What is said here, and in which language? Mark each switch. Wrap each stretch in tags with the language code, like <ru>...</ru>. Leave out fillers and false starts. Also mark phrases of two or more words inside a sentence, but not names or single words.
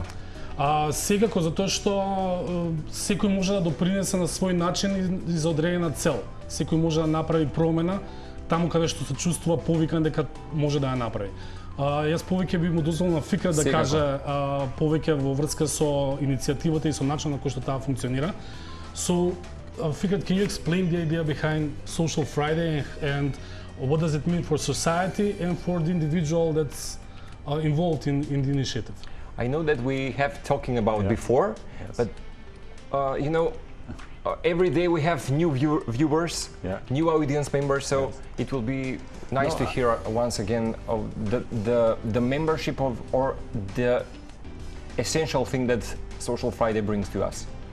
<mk>Секако затоа што секој може да допринесе на свој начин и за одредена цел. Секој може да направи промена таму каде што се чувствува повикан дека може да ја направи. Јас повеќе би му дозволил на Фикрет да каже повеќе во врска со иницијативата и со начинот на кој што таа функционира.</mk> <en>So, Фикрет, can you explain the idea behind Social Friday and what does it mean for society and for the individual that's involved in the initiative? I know that we have talking about before, but you know, every day we have new viewers, new audience members, so it will be nice to hear once again of the membership of or the essential thing that Social Friday brings to us.</en>